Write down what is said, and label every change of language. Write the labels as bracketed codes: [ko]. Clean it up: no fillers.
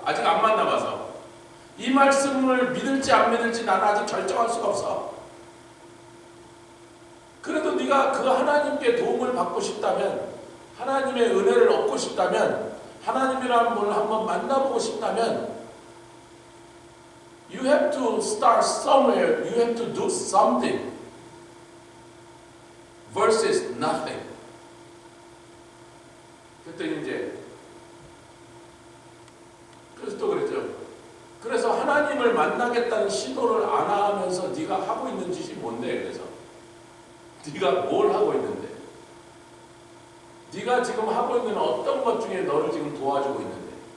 [ko] 아직 안 만나봐서. 이 말씀을 믿을지 안 믿을지 나는 아직 결정할 수가 없어. 그래도 네가 그 하나님께 도움을 받고 싶다면, 하나님의 은혜를 얻고 싶다면, 하나님이라는 분을 한번 만나보고 싶다면 [en] You have to start somewhere. You have to do something versus nothing. [ko] 그랬더니 이제 그래서 또 그랬죠. 그래서 하나님을 만나겠다는 시도를 안 하면서 네가 하고 있는 짓이 뭔데? 그래서 네가 뭘 하고 있는데? 네가 지금 하고 있는 어떤 것 중에 너를 지금 도와주고 있는데?